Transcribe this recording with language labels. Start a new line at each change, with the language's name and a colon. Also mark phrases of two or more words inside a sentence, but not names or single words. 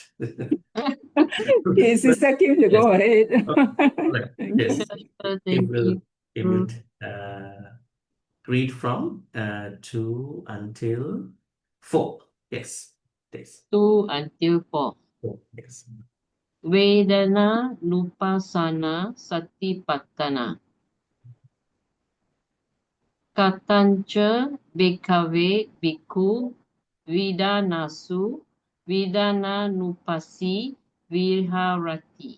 English: Okay, Sister Kim, you go ahead. Right. Thank Yes. you. It will read from 2 until 4. Yes. Yes. 2 until 4. 4. Yes.
Pali: Vedanānupassanā Satipaṭṭhāna. Katanca bhikkhave bhikkhu vidanasu vidananupassi viharati.